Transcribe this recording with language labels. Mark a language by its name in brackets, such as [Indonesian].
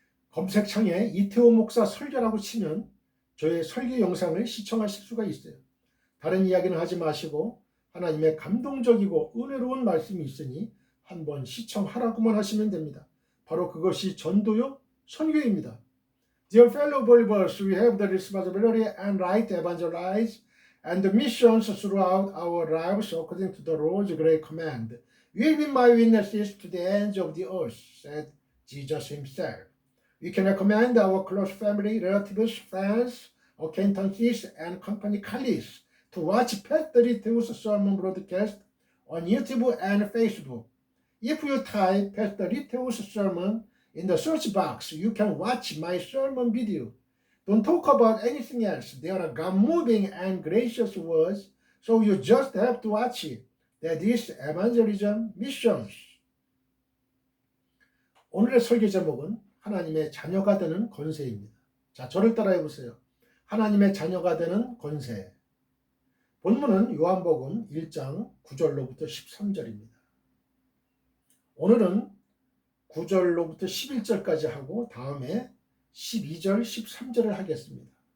[Korean] 검색창에 이태호 목사 설교라고 치면 저의 설교 영상을 시청하실 수가 있어요. 다른 이야기는 하지 마시고 하나님의 감동적이고 은혜로운 말씀이 있으니 한번 시청하라고만 하시면 됩니다. 바로 그것이 전도요 선교입니다. [English] Dear fellow believers, we have the responsibility and right to evangelize and the missions throughout our lives according to the Lord's great command. You will be my witnesses to the ends of the earth, said Jesus himself. We can recommend our close family, relatives, friends, acquaintances, and company colleagues to watch Pastor Two's sermon broadcast on YouTube and Facebook. If you type Pastor Two's sermon in the search box, you can watch my sermon video. Don't talk about anything else. There are God-moving and gracious words, so you just have to watch it. That is evangelism missions. [Korean] 오늘의 설교 제목은 하나님의 자녀가 되는 권세입니다. 자, 저를 따라해 보세요. 하나님의 자녀가 되는 권세. 본문은 요한복음 1장 9절로부터 13절입니다. 오늘은 9절로부터 11절까지 하고 다음에 12절, 13절을 하겠습니다.